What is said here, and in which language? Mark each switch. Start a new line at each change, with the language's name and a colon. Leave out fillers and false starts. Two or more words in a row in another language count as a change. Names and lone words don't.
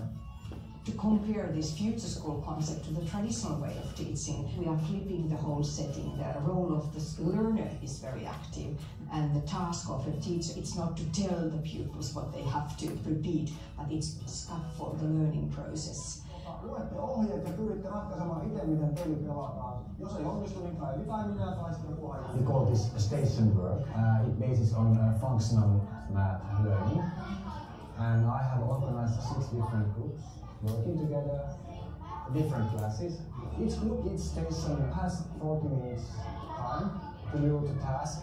English: To compare this future school concept to the traditional way of teaching, we are flipping the whole setting. The role of the learner is very active, and the task of a teacher, it's not to tell the pupils what they have to repeat, but it's to scaffold the learning process.
Finnish: Luette ohjeet ja pyritte ratkaisemaan itse, miten peli pelataan. Jos ei onnistu, niin kai minä tai sitten joku ajan.
English: We call this station work. It bases on functional math learning. And I have organized 6 different groups working together, different classes. Each group, each station has 40 minutes time to do the task.